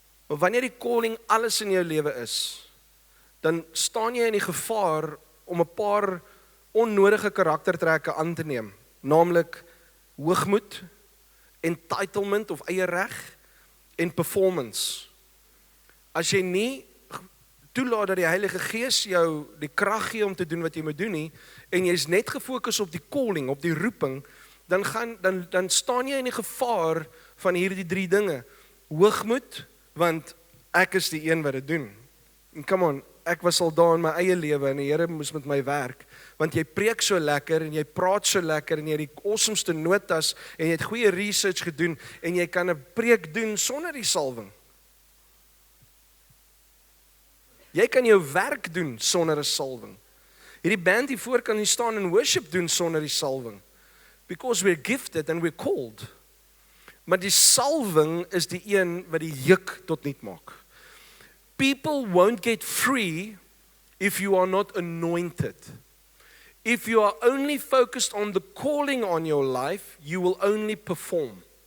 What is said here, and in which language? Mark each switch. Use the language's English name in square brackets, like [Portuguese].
[Afrikaans] Maar wanneer die calling alles in jou lewe is, dan staan jy in die gevaar om 'n paar onnodige karaktertrekke aan te neem, naamlik hoogmoed, entitlement of eie reg en performance. As jy nie toelaat dat die Heilige Gees jou die krag gee om te doen wat jy moet doen nie, en jy is net gefokus op die calling, op die roeping, dan staan jy in die gevaar van hierdie 3 dinge. Hoogmoed, want ek is die een wat dit doen. En come on, ek was al daar in my eie lewe en die Here moes met my werk, want jy preek so lekker en jy praat so lekker en jy het die awesomeste notas en jy het goeie research gedoen en jy kan 'n preek doen sonder die salwing. Jy kan jou werk doen sonder 'n salwing. Hierdie band hier voor kan nie staan en worship doen sonder die salwing. [English] Because we're gifted and we're called. [Afrikaans] Maar die salwing is die een wat die juk tot niet maak. [English] People won't get free if you are not anointed. If you are only focused on the calling on your life, you will only perform.